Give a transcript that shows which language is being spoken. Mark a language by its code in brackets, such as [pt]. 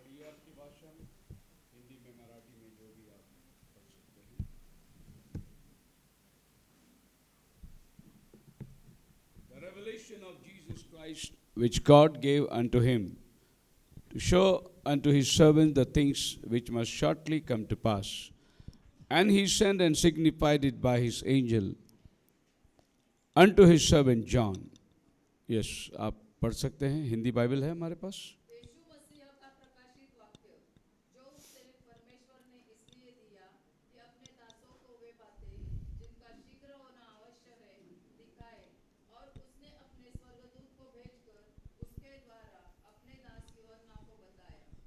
[hi] आपकी भाषा में, हिंदी में, मराठी में, जो भी आप पढ़ सकते हैं। [en] The revelation of Jesus Christ, which God gave unto him, to show unto his servants the things which must shortly come to pass. And he sent and signified it by his angel unto his servant John. [hi] Yes, आप पढ़ सकते हैं। Hindi Bible है हमारे पास। यीशु मसीह का प्रकाशित वाक्य, जो उससे परमेश्वर ने इसलिए दिया कि अपने दासों को वे बातें जिनका शीघ्र होना आवश्यक है दिखाए, और उसने अपने स्वर्गदूत को भेजकर उसके द्वारा अपने दास यूहन्ना को बताया।